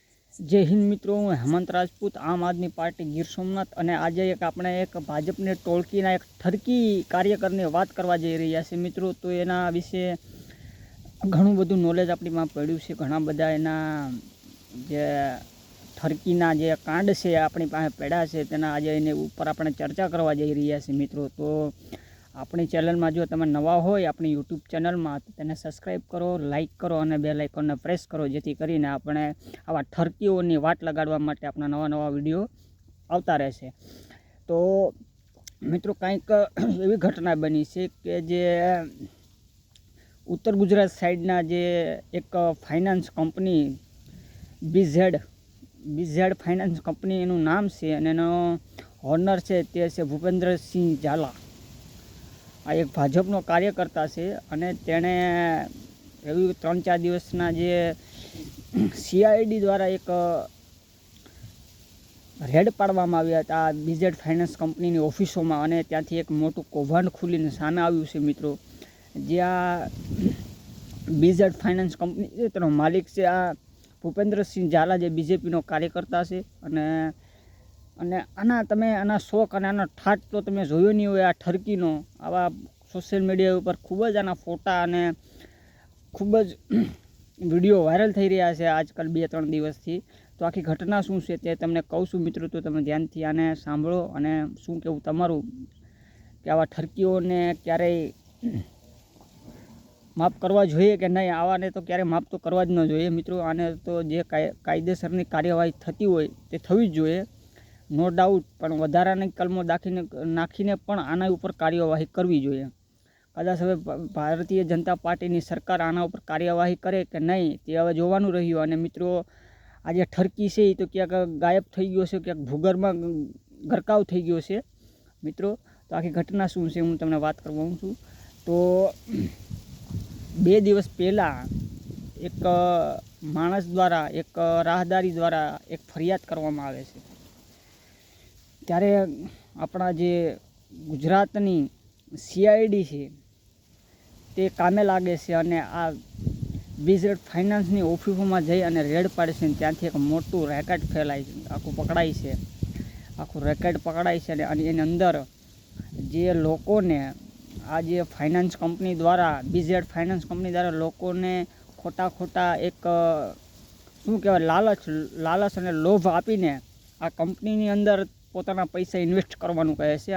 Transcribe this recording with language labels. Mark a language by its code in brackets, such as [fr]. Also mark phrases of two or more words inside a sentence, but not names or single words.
[gu] જય હિંદ મિત્રો, હું હેમંત રાજપૂત, આમ આદમી પાર્ટી ગીર સોમનાથ। ઔર આજ એક ભાજપને ટોળકીના એક ઠરકી કાર્યકરની બાત કરવા જઈ રહ્યા છે મિત્રો। તો એના વિષે ઘણું બધું નૉલેજ આપણી માં પડ્યું છે। ઘણા બધા એના જે ઠરકીના જે કાંડ છે આપણી પાસે પડ્યા છે તેના આજ એની ઉપર આપણે ચર્ચા કરવા જઈ રહ્યા છે મિત્રો। तो [hi] अपनी चैनल में [gu] જો તમે નવા હોય [hi] अपनी यूट्यूब चैनल में [gu] તો તેને સબ્સ્ક્રાઇબ કરો, લાઇક કરો ઔર [en] bell icon [gu] ને પ્રેસ કરો, જેથી કરીને આપણે આવા ઠરકીઓની વાટ લગાડવા માટે અપના નવા નવા વિડિયો આવતા રહેશે। તો મિત્રો કંઈક એવી ઘટના બની છે કે જે ઉત્તર ગુજરાત સાઇડના જે એક [en] finance company [gu] બીજેડ ફાઇનાન્સ કંપની એનું નામ છે અને એનો ઓનર છે તે છે ભૂપેન્દ્ર સિંહ ઝાલા। આ એક ભાજપનો કાર્યકર્તા હૈ ઔર તેને એવં 3-4 દિવસના જે સીઆઈડી દ્વારા એક રેડ પાડવામાં આવ્યા હતા બીજેડ ફાઇનાન્સ કંપની ઑફિસોં મેં ઔર ત્યાંથી એક મોટું કૌભાંડ ખુલીને સામે આવ્યું છે મિત્રો। જ્યાં બીજેડ ફાઇનાન્સ કંપની છે તેનો માલિક છે આ ભૂપેન્દ્ર સિંહ ઝાલા, જે બીજેપીનો કાર્યકર્તા હૈ। અને આના તમે આના શોખ અને આનો ઠાટ તો તમે જોયો નહીં હોય। આ ઠરકીનો આવા સોશિયલ મીડિયા ઉપર ખૂબ જ આના ફોટા અને ખૂબ જ વિડીયો વાયરલ થઈ રહ્યા છે આજકાલ 2-3 દિવસથી। તો આખી ઘટના શું છે તે તમને કહું છું મિત્રો, તો તમે ધ્યાનથી આને સાંભળો અને શું કહેવું તમારું કે આવા ઠરકીઓને ક્યારેય માફ કરવા જોઈએ કે નહીં। આવાને તો ક્યારેય માફ તો કરવા જ ન જોઈએ મિત્રો। આને તો જે કાયદેસરની કાર્યવાહી થતી હોય તે થવી જ જોઈએ, [en] no doubt. [gu] પણ વધારાની કલમો નાખીને પણ આના ઉપર કાર્યવાહી કરવી જોઈએ। કદાચ હવે ભારતીય જનતા પાર્ટીની સરકાર આના ઉપર કાર્યવાહી કરે કે નહીં તે હવે જોવાનું રહ્યું। અને મિત્રો આ જે ઠરકી છે તો ક્યાંક ગાયબ થઈ ગયો છે, ક્યાંક ભૂગર્ભમાં ગરકાવ થઈ ગયો છે મિત્રો। તો આખી ઘટના શું છે હું તમને વાત કરવા છું। તો 2 દિવસ પહલા એક માણસ દ્વારા, એક રાહદારી દ્વારા એક ફરિયાદ કરવામાં આવે છે। ત્યારે અપના જે ગુજરાતની સીઆઈડી હૈ તે કામે લાગે છે અને આ બીજેડ ફાઇનાન્સની ઑફિસોમાં જઈ અને રેડ પાડે છે। ત્યાંથી એક મોટું રેકેટ ફેલાય છે, આખું પકડાય છે, આખું રેકેટ પકડાય છે। અને એની અંદર જે લોકોને આ જે ફાઇનાન્સ કંપની દ્વારા, બીજેડ ફાઇનાન્સ કંપની દ્વારા લોકોને ખોટા ખોટા એક શું કહેવાય લાલચ અને લોભ આપીને આ કંપનીની અંદર પોતાના પૈસા ઇન્વેસ્ટ કરવાનું કહે છે।